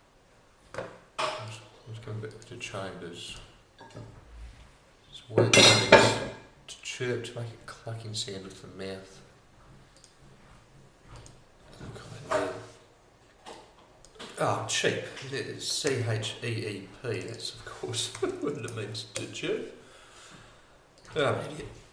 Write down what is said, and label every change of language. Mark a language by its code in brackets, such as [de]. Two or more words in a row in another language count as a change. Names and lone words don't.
[en] Let's go back to Chambers. This word to chirp, to make a clucking sound with the mouth. Oh, cheap. C-H-E-E-P, that's of course what it means to chirp. Oh, I'm an idiot.